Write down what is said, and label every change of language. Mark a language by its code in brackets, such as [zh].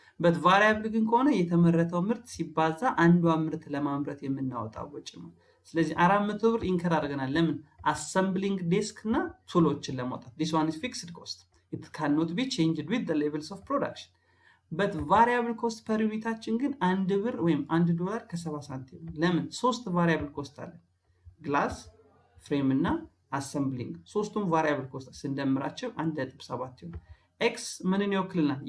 [am] but variable ግን ከሆነ የተመረተው ምርት ሲባዛ አንዷ ምርት ለማምረት የምናወጣው ወጪ ነው። ስለዚህ 400 ብር ኢንከር አድርገናል። ለምን? [en] assembling desk [am] እና ቱሎችን ለማውጣት። [en] this one is fixed cost, it cannot be changed with the levels of production. but variable cost per [am] unitችን ግን 1 ብር ወይም $1 ከ70 ሳንቲም። ለምን? ሶስት variable cost አለ፣ ግላስ፣ ፍሬም እና assembling። ሶስቱም variable cost ስንደምራቸው 1.7 ይሆናል። x ምንን ይወክልናል?